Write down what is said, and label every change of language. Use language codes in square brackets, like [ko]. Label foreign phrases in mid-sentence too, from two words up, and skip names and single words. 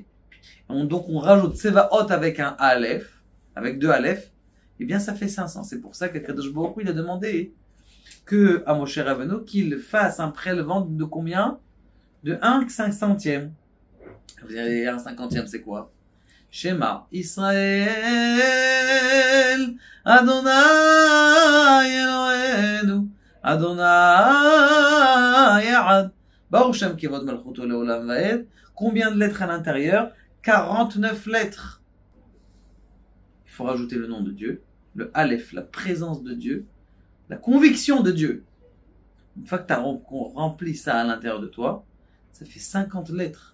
[fr] Donc on rajoute Tzvaot avec un Aleph, avec 2 Aleph, et bien ça fait 500. C'est pour ça qu' [he] הקדוש ברוך הוא, [fr] il a demandé que à Moshe Rabbeinu qu'il fasse un prélèvement de combien? De 1/500. Vous allez dire 1/50, c'est quoi? [he] שמע ישראל אדוני אלוהינו אדוני אחד ברוך שם כבוד מלכותו לעולם ועד. [fr] Combien de lettres à l'intérieur? 49 lettres. Il faut rajouter le nom de Dieu, le Aleph, la présence de Dieu, la conviction de Dieu. Une fois que tu as rempli ça à l'intérieur de toi, ça fait 50 lettres.